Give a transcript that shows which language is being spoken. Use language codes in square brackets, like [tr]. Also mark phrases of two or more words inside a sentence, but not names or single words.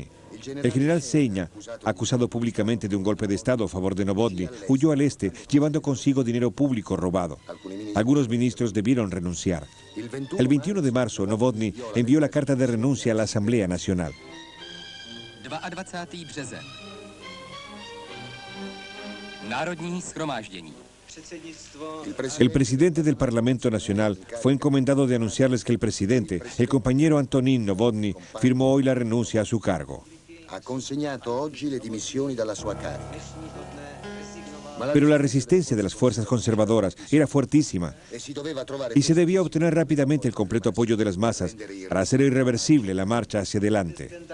[es] El general Seña, acusado públicamente de un golpe de Estado a favor de Novotny, huyó al este, llevando consigo dinero público robado. Algunos ministros debieron renunciar. El 21 de marzo, Novotny envió la carta de renuncia a la Asamblea Nacional. [cs] 22. březen. Národní shromáždění. [es] El presidente del Parlamento Nacional fue encomendado de anunciarles que el presidente, el compañero Antonín Novotny, firmó hoy la renuncia a su cargo. Pero la resistencia de las fuerzas conservadoras era fuertísima y se debía obtener rápidamente el completo apoyo de las masas para hacer irreversible la marcha hacia adelante.